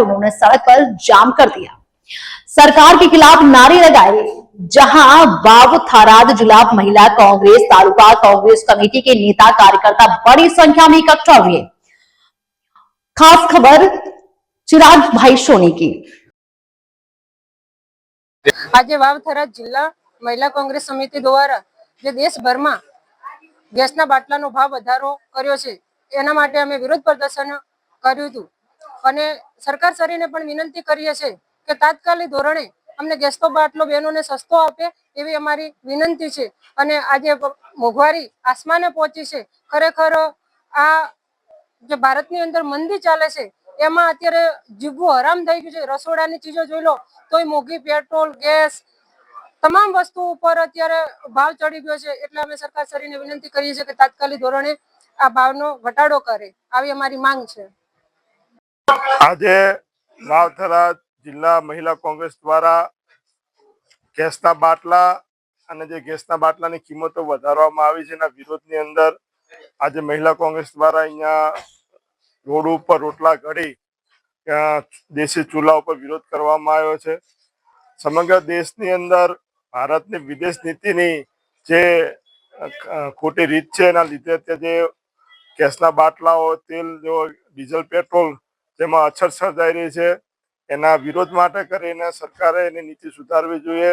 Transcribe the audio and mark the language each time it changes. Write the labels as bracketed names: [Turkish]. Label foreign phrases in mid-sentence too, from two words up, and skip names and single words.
[Hindi] उन्होंने सड़क पर जाम कर दिया, सरकार के खिलाफ नारे लगाए। जहां बाव थाराद जिला महिला कांग्रेस तालुका कांग्रेस कमेटी के नेता कार्यकर्ता बड़ी संख्या में इकट्ठा हुए। खास खबर चिराग भाई सोनी की। [Gujarati] આજ વાવ થરાદ જિલ્લા મહિલા કોંગ્રેસ સમિતિ દ્વારા જે દેશભરમાં ગેસના બાટલાનો ભાવ વધારો કર્યો છે એના માટે અમે વિરોધ પ્રદર્શન કર્યું હતું અને સરકાર શ્રીને પણ વિનંતી કરીએ છે કે તાત્કાલિક ધોરણે અમને ગેસનો બાટલો બહેનોને સસ્તો આપે એવી અમારી વિનંતી છે। અને આજે મોંઘવારી આસમાને પહોંચી છે। ખરેખર આ જે ભારતની અંદર મંદી ચાલે છે એમાં અત્યારે જીવવું હરામ થઈ ગયું છે। રસોડાની ચીજો જોઈ લો તોય મોંઘી, પેટ્રોલ, ગેસ તમામ વસ્તુ ઉપર અત્યારે ભાવ ચડી ગયો છે। એટલે અમે સરકાર શ્રીને વિનંતી કરીએ છીએ કે તાત્કાલિક ધોરણે આ ભાવનો ઘટાડો કરે, આવી અમારી માંગ છે। આજે વાવથરા જિલ્લા મહિલા કોંગ્રેસ દ્વારા ગેસના બાટલા અને જે ગેસના બાટલાની કિંમતો વધારવામાં આવી છે એના વિરોધની અંદર આજે મહિલા કોંગ્રેસ દ્વારા અહીંયા રોડ ઉપર રોટલા ઘડી દેશી ચૂલા ઉપર વિરોધ કરવામાં આવ્યો છે। સમગ્ર દેશની અંદર ભારતની વિદેશ નીતિની જે ખોટી રીત છે એના લીધે જે ગેસના બાટલાઓ, તેલ, ડીઝલ, પેટ્રોલ જેમાં અછત સર્જાઈ રહી છે એના વિરોધ માટે કરીને સરકારે એની નીતિ સુધારવી જોઈએ।